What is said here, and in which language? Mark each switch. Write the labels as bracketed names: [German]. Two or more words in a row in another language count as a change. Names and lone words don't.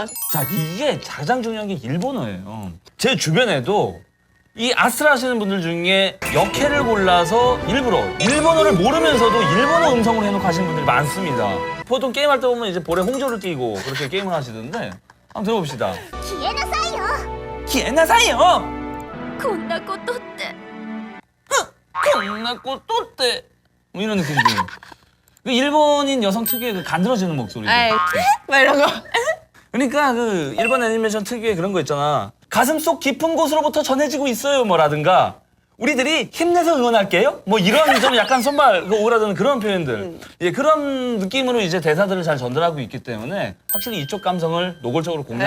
[Korean] 자, 이게 가장 중요한 게 일본어예요. 제 주변에도 이 아스트라 하시는 분들 중에 역해를 골라서 일부러 일본어를 모르면서도 일본어 음성으로 해놓고 하시는 분들이 많습니다. 보통 게임할 때 보면 이제 볼에 홍조를 띄고 그렇게 게임을 하시던데 한번 들어봅시다. [Japanese] 消えなさいよ消えなさいよ! こんなことってこんなことって [Korean] 뭐 이런 느낌이 들어요. 그 일본인 여성 특유의 그 간드러지는 목소리죠. 에이, 막 이런 거. 그러니까 그 일본 애니메이션 특유의 그런 거 있잖아. 가슴 속 깊은 곳으로부터 전해지고 있어요 뭐라든가 우리들이 힘내서 응원할게요 뭐 이런 좀 약간 손발 그 오그라드는 그런 표현들 예, 그런 느낌으로 이제 대사들을 잘 전달하고 있기 때문에 확실히 이쪽 감성을 노골적으로 공략하고